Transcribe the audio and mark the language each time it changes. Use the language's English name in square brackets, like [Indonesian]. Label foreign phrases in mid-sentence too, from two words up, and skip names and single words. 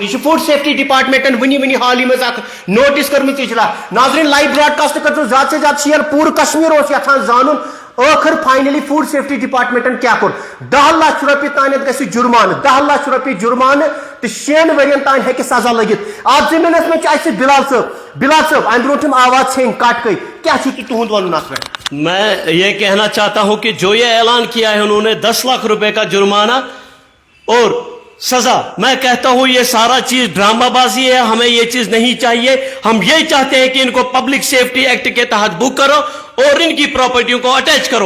[Kashmiri] یہِ چھُ [English] food safety [Kashmiri] ڈپارٹمنٹن ؤنی حالی منٛز اکھ نوٹس کٔرمٕژ اجرا ناظریٖن [English] live broadcast [Kashmiri] کٔرۍزیو زیادٕ سے زیادٕ شیر پوٗرٕ کشمیٖر اوس یژھان زانُن ٲخر فائنلی [English] food safety [Kashmiri] ڈپارٹمنٹن کیا کوٚر 10 لچھ رۄپیہِ تانٮ۪تھ گژھِ جُرمانہٕ 10 لچھ رۄپیہِ جُرمانہٕ تہٕ 6 ؤرین تام ہیٚکہِ سزا لٔگِتھ اتھ زٔمیٖنس منٛز چھُ اَسہِ بلال صٲب امہِ برونٛٹھ یِم آواز ژھیٚنۍ کٹ گٔے کیٛاہ چھُ تُہُنٛد وَنُن اتھ پٮ۪ٹھ؟ [Urdu] میں یہ کہنا چاہتا ہوں کہ جو یہ اعلان کیا ہے انہوں نے 10 لاکھ روپے کا جرمانہ اور سزا، میں کہتا ہوں یہ سارا چیز ڈرامہ بازی ہے، ہمیں یہ چیز نہیں چاہیے. ہم یہ چاہتے ہیں کہ ان کو پبلک سیفٹی ایکٹ کے تحت بک کرو اور ان کی پراپرٹیوں کو اٹیچ کرو.